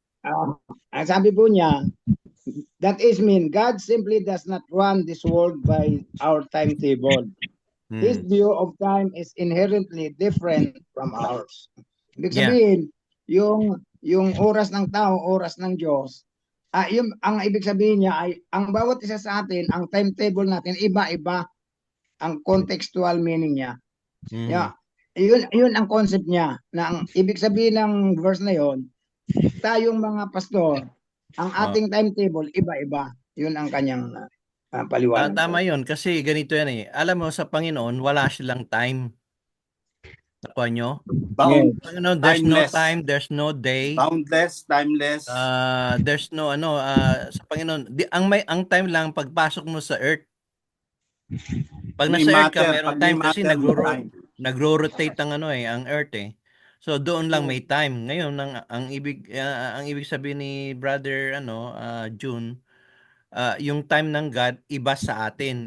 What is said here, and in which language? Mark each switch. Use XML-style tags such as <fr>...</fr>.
<tl>Ang sabi po niya,</tl> <en>that is mean God simply does not run this world by our timetable. His view of time is inherently different from ours.</en> <tl>Ibig sabihin, yung oras ng tao, oras ng Diyos, ang ibig sabihin niya ay ang bawat isa sa atin, ang timetable natin, iba-iba ang contextual meaning niya. Yun ang concept niya. Na ang ibig sabihin ng verse na yon, tayong mga pastor, ang ating timetable, iba-iba. Yun ang kanyang paliwanag. Tama yun, kasi ganito yan Alam mo, sa Panginoon, wala silang time. Nakuha nyo?</tl> <en>There's no time, there's no day. Boundless, timeless. There's no</en> <tl>sa Panginoon, ang time lang pagpasok mo sa earth. Pag nasa earth ka, meron time kasi nagro-rotate ang earth So doon lang may time. Ngayon ang ibig sabihin ni brother June, yung time ng God iba sa atin.</tl>